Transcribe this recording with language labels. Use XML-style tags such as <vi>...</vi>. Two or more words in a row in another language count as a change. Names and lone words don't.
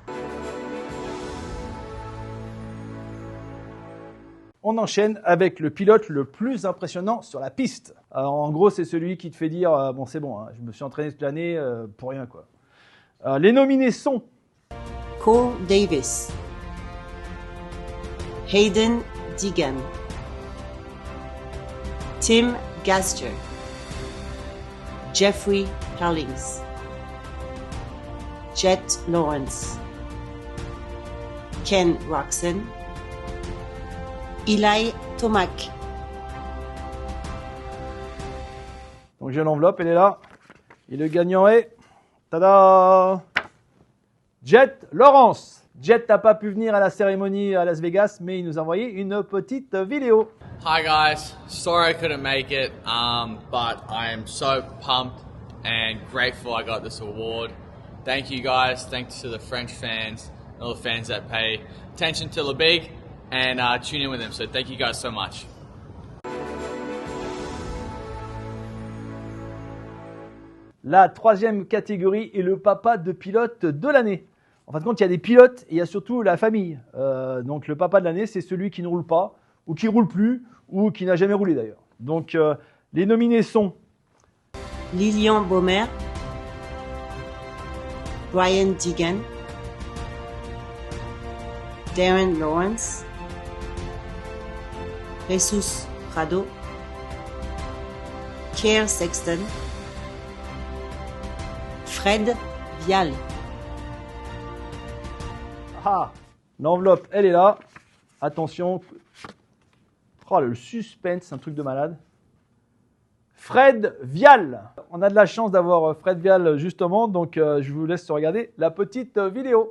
<fr>On enchaîne avec le pilote le plus impressionnant sur la piste. Alors, en gros, c'est celui qui te fait dire bon, c'est bon, hein, je me suis entraîné toute l'année pour rien, quoi. Les nominés sont Cole Davis. Hayden Deegan. Tim Gaster. Jeffrey Carlings. Jet Lawrence. Ken Roczen. Eli Tomac. Donc j'ai l'enveloppe, elle est là. Et le gagnant est... Tada! Jet Lawrence. Jet n'a pas pu venir à la cérémonie à Las Vegas, mais il nous a envoyé une petite vidéo.</fr> <en>Hi guys, sorry I couldn't make it, but I am so pumped and grateful I got this award. Thank you guys, thanks to the French fans, all the fans that pay attention to Le Big and tune in with them, so thank you guys so much.</en> <fr>La troisième catégorie est le papa de pilote de l'année. En fin de compte, il y a des pilotes et il y a surtout la famille. Donc le papa de l'année, c'est celui qui ne roule pas, ou qui roule plus, ou qui n'a jamais roulé d'ailleurs. Donc les nominés sont Lilian Baumer. Brian Deegan. Darren Lawrence. Jesus Prado. Chase Sexton. Fred Vial. Ah, l'enveloppe, elle est là. Attention. Oh, le suspense, c'est un truc de malade. Fred Vial. On a de la chance d'avoir Fred Vial justement, donc je vous laisse regarder la petite vidéo.</fr>